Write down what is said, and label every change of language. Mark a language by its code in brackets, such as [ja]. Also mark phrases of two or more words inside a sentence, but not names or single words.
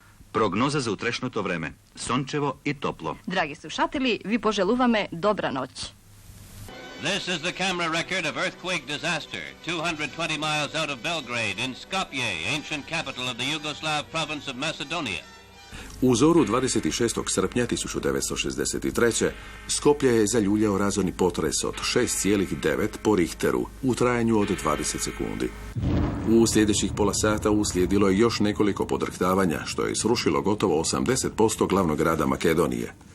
[mk] Prognoza za utрешното време. Сончево и топло. Драги слушатели, ви пожелуваме добра ноć. [en] This is the camera record of earthquake disaster 220 miles out of Belgrade in Skopje, ancient capital of the Yugoslav province of Macedonia. [hr] U zoru 26. srpnja 1963. Skopje je zaljuljao razorni potres od 6,9 po Richteru u trajanju od 20 sekundi. U sljedećih pola sata uslijedilo je još nekoliko podrhtavanja, što je srušilo gotovo 80% glavnog grada Makedonije.